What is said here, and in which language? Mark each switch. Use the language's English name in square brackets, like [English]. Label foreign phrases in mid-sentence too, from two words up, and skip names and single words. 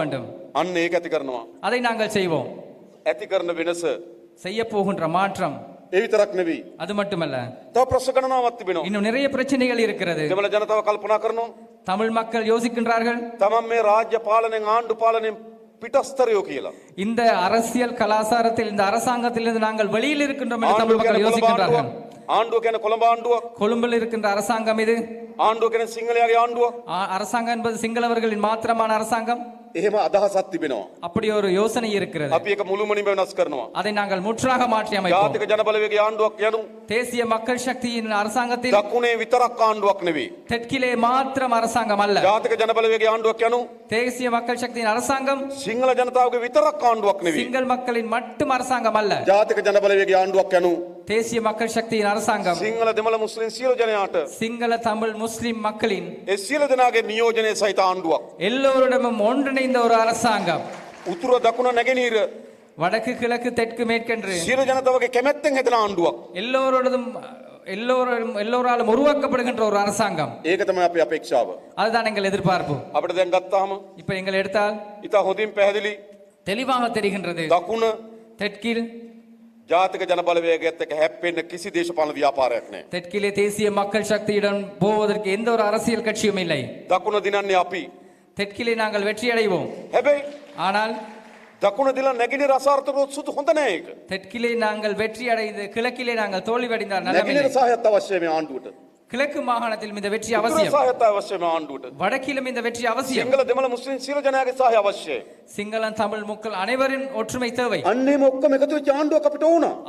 [Tamil] வேண்டும். [Sinhala] අන්න ඒක ඇති කරනවා. [Tamil] அதை நாங்கள் செய்வோம். [Sinhala] ඇති කරන වෙනස. [Tamil] செய்ய போகின்ற மாற்றம் [Sinhala] ඒ විතරක් නෙවෙයි. [Tamil] அது மட்டுமல்ல, [Sinhala] තව ප්‍රශ්න ගණනාවක් තිබෙනවා. [Tamil] இன்னும் நிறைய பிரச்சனைகள் இருக்கிறது. [Sinhala] දෙමළ ජනතාව කල්පනා කරනවා. [Tamil] தமிழ் மக்கள் யோசிக்கின்றார்கள், [Sinhala] තමන් මේ රාජ්‍ය පාලනයෙන් ආණ්ඩු පාලනයෙන් පිටස්තරයෝ කියලා. [Tamil] இந்த அரசியல் கலாச்சாரத்தில் இந்த அரசாங்கத்திலிருந்து நாங்கள் வெளியில் இருக்கின்றோம் என்று தமிழ் [Sinhala] ආණ්ඩුව [Tamil] மக்கள் [Sinhala] කියන්නේ කොළඹ [Tamil] யோசிக்கின்றார்கள். [Sinhala] ආණ්ඩුවක්. ආණ්ඩුව කියන්නේ කොළඹ ආණ්ඩුවක්. [Tamil] கொழும்பில் இருக்கின்ற அரசாங்கம் இது. [Sinhala] ආණ්ඩුව කියන්නේ සිංහලයාගේ ආණ්ඩුවක්. [Tamil] அரசாங்கம் என்பது சிங்களவர்களின் மாத்திரமான அரசாங்கம். [Sinhala] එහෙම අදහසක් තිබෙනවා. [Tamil] அப்படி ஒரு யோசனை இருக்கிறது. [Sinhala] අපි ඒක මුළුමනින්ම වෙනස් කරනවා. [Tamil] அதை நாங்கள் முற்றாக மாற்றி அமைப்போம். [Sinhala] ජාතික ජනබලවේගයේ ආණ්ඩුවක් යනු [Tamil] தேசிய மக்கள் சக்தியின் அரசாங்கத்தில் [Sinhala] දකුණේ විතරක් ආණ්ඩුවක් නෙවෙයි. [Tamil] தெற்கிலே மாத்திரம் அரசாங்கம் அல்ல. [Sinhala] ජාතික ජනබලවේගයේ ආණ්ඩුවක් යනු [Tamil] தேசிய மக்கள் சக்தியின் அரசாங்கம் [Sinhala] සිංහල ජනතාවගේ විතරක් ආණ්ඩුවක් නෙවෙයි. [Tamil] சிங்கள மக்களின் மட்டும் அரசாங்கம் அல்ல. [Sinhala] ජාතික ජනබලවේගයේ ආණ්ඩුවක් යනු [Tamil] தேசிய மக்கள் சக்தியின் அரசாங்கம் [Sinhala] සිංහල දෙමළ මුස්ලිම් සියලු ජනයාට [Tamil] சிங்கள தமிழ் முஸ்லிம் மக்களின் [Sinhala] ඒ සියලු දෙනාගේ නියෝජනයේ සහිත ආණ්ඩුවක්. [Tamil] எல்லோரிடமும் ஒன்றிணைந்த ஒரு அரசாங்கம். [Sinhala] උතුර දකුණ නැගෙනහිර [Tamil] வடக்கு கிழக்கு தெற்கு மேற்கென்று [Sinhala] සියලු ජනතාවගේ කැමැත්තෙන් හැදෙන ආණ්ඩුවක්. [Tamil] எல்லோராலும் உருவாக்கப்படுகின்ற ஒரு அரசாங்கம். [Sinhala] ඒක තමයි අපේ අපේක්ෂාව. [Tamil] அதுதான் எங்கள் எதிர்பார்ப்பு. [Sinhala] අපිට දැන් ගත්තාම [Tamil] இப்ப எங்கள் எடுத்தால் [Sinhala] ඉතා හොඳින් පැහැදිලි [Tamil] தெளிவாக தெரிகின்றது, [Sinhala] දකුණ [Tamil] தெற்கில் [Sinhala] ජාතික ජනබලවේගයත් එක්ක හැප්පෙන්න කිසි දේශපාලන ව්‍යාපාරයක් නැහැ. [Tamil] தெற்கிலே தேசிய மக்கள் சக்தியுடன் போவதற்கு எந்த ஒரு அரசியல் கட்சியும் இல்லை. [Sinhala] දකුණ දිනන්නේ අපි. [Tamil] தெற்கிலே நாங்கள் வெற்றி அடைவோம். [Sinhala] හැබැයි [Tamil] ஆனால் [Sinhala] දකුණ දිලා නැගෙනහිර අසාර්ථකවොත් සුදු හොඳ නැහැ ඒක. [Tamil] தெற்கிலே நாங்கள் வெற்றி அடைந்து கிழக்கிலே நாங்கள் தோல்வியடைந்தால் [Sinhala] නැගෙනහිර [Tamil] நல்லதில்லை. [Sinhala] සහයත් අවශ්‍යයි මේ ආණ්ඩුවට. [Tamil] கிழக்கு மாகாணத்தில் இந்த வெற்றி [Sinhala] උතුර [Tamil] அவசியம், [Sinhala] සහයත් අවශ්‍යයි මේ ආණ්ඩුවට. [Tamil] வடக்கிலும் இந்த வெற்றி அவசியம். [Sinhala] සිංහල දෙමළ මුස්ලිම් සියලු ජනයාගේ සහය අවශ්‍යයි. [Tamil] சிங்களம் தமிழ் மக்கள் அனைவரின் ஒற்றுமை தேவை. [Sinhala] අන්න එහෙම ඔක්කොම එකතු වෙච්ච ආණ්ඩුවක් අපිට ඕන.